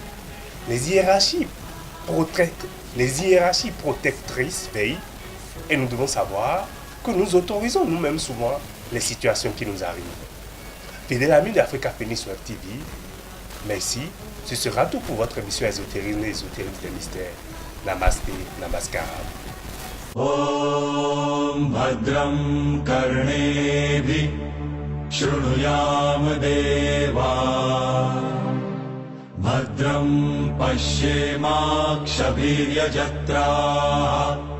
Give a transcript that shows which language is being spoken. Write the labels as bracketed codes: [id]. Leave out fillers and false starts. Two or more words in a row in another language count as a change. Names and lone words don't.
[fr] Les hiérarchies protectrices veillent et nous devons savoir que nous autorisons nous-mêmes souvent les situations qui nous arrivent. Fidèle ami d'Africa Phoenix Web TV, merci. Ce sera tout pour votre émission Ésotérisme et Ésotérisme des mystères. [sa] Namasté, Namaskar. ॐ भद्रं कर्णेभिः शृणुयाम देवा भद्रं पश्येमाक्षभिर्यजत्राः